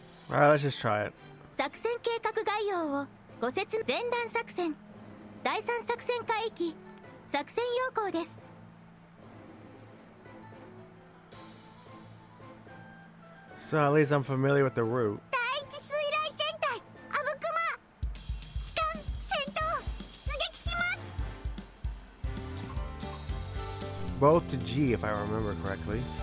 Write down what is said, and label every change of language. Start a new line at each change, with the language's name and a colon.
English: Alright, let's just try it.
Japanese: 作戦計画概要をご説明。前段作戦第3作戦海域作戦要項です。
English: So at least I'm familiar with the route.
Japanese: 第一水雷戦隊アブクマ機関戦闘出撃します。
English: Both to G if I remember correctly.